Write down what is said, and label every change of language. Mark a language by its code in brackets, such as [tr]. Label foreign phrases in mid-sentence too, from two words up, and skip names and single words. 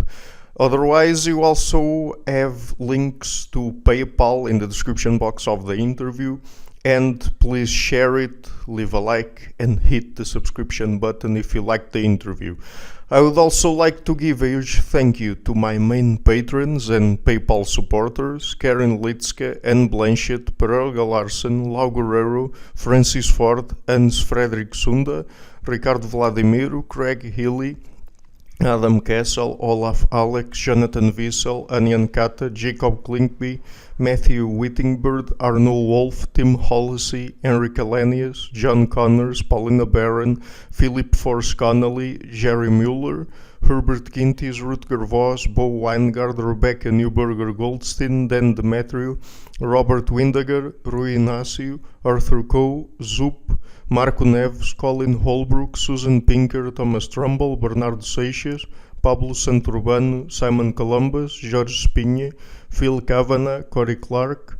[en] Otherwise, you also have links to PayPal in the description box of the interview. And please share it, leave a like, and hit the subscription button if you liked the interview. I would also like to give a huge thank you to my main patrons and PayPal supporters, Karen Litzke, Anne Blanchett, Pereira Larsen, Lau Guerrero, Francis Ford, Hans Frederick Sunda, Ricardo Vladimiro, Craig Healy, Adam Kessel, Olaf Alex, Jonathan Wiesel, Anjan Kata, Jacob Klinkby, Matthew Whittingbird, Arnold Wolf, Tim Hollesy, Henry Calenius, John Connors, Paulina Barron, Philip Force Connolly, Jerry Mueller, Herbert Gintis, Rutger Voss, Bo Weingard, Rebecca Newberger Goldstein, Dan Demetriou, Robert Windager, Rui Inácio, Arthur Coe, Zup, Marco Neves, Colin Holbrook, Susan Pinker, Thomas Trumbull, Bernardo Seixas, Pablo Santurbano, Simon Columbus, Jorge Espinha, Phil Kavanagh, Corey Clark,